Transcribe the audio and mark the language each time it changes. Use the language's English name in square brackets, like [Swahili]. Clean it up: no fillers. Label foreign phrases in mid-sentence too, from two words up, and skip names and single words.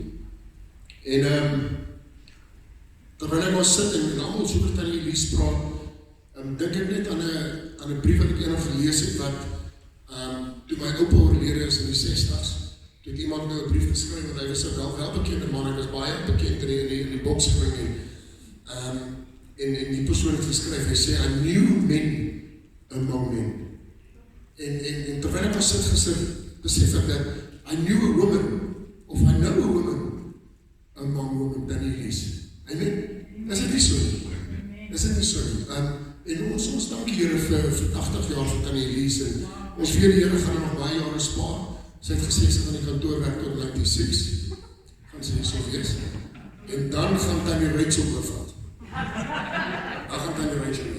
[Afrikaans] En terwyl ek was sit en almal so oor Tannie Elise praat, dink ek net aan 'n brief wat ek eendag gelees het wat toe my oupa oorlede is in die 60s. Toe het iemand nou 'n brief geskryf, want hy was 'n wel bekende man, hy was baie bekend in die boksring en die persoon het geskryf, hy sê, [English] I knew men among men. [Afrikaans] En terwyl ek was sit gister, besef ek dat [English] I knew a woman, [Afrikaans] of [English] I know a woman among women, [Afrikaans] Tannie Elise. Amen. Is dit nie so nie? Is dit nie so nie? En ons dank die Here vir 80 jaar vir Tannie Elise, en ons weet die Here gaan nog baie jare spaar. Sy het gesê, sy gaan die kantoor werk tot 96, gaan sy so wees. En dan gaan Tannie Rachel bevat. Dan gaan Tannie Rachel bevat.